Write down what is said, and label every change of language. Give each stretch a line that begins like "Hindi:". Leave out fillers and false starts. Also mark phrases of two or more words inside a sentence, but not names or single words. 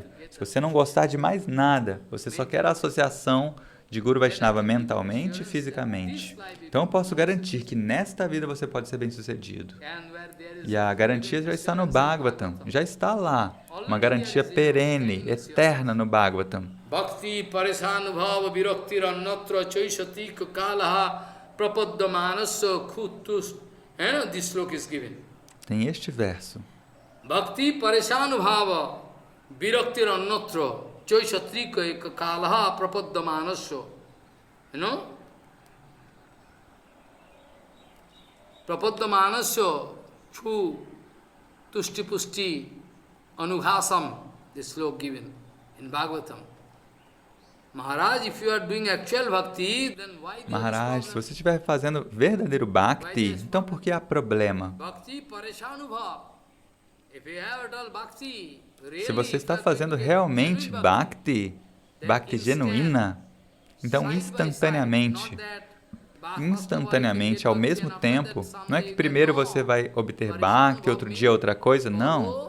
Portuguese: Se você não gostar de mais nada, você só quer a associação de Guru Vaishnava mentalmente e fisicamente. Então eu posso garantir que nesta vida você pode ser bem-sucedido. E a garantia já está no Bhagavatam, já está lá. Uma garantia perene, eterna no Bhagavatam.
Sanskrit: Bhakti parishanubhava viraktir annatra chaishati kalaha prapaddamanasya khutus.
English: This sloka is given.
Portuguese: Tem este verso.
Sanskrit: Bhakti parishanubhava viraktir annatra chaishati kalaha prapaddamanasya. Prapaddamanasya chu tushti pusti anughasam.
English: This sloka given in Bhagavatam. Maharaj, if you are doing actual bhakti, then why
Portuguese: Maharaj, se você estiver fazendo verdadeiro bhakti, então por que há problema? Se você está fazendo realmente bhakti, bhakti genuína, então instantaneamente, ao mesmo tempo, não é que primeiro você vai obter bhakti, outro dia outra coisa, não.